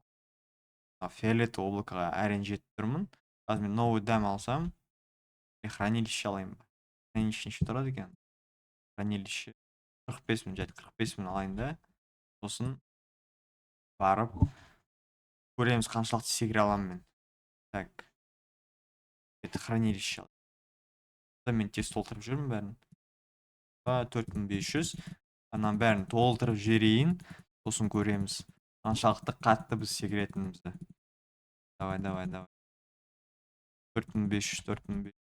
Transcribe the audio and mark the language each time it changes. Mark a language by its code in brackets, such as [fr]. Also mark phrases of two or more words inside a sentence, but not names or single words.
[kk] Фиолетовый облакаға әрең жетіп тұрмын. Қазір мен новый дәм алсам, хранилище алайын ба. Хранилище неше тұрады екен? Хранилище 45 мың, жайды 45 мың алайын да. Сосын барып көреміз қаншалықты секіре аламын мен. [ru] Так. Это хранилище. [kk] Мен тез толтырып жүрмін бәрін. 4500. Анан бәрін толтырып жіберейін. Сосын көреміз қаншалықты қатты біз секіретінімізді. [ru] Давай. 4500.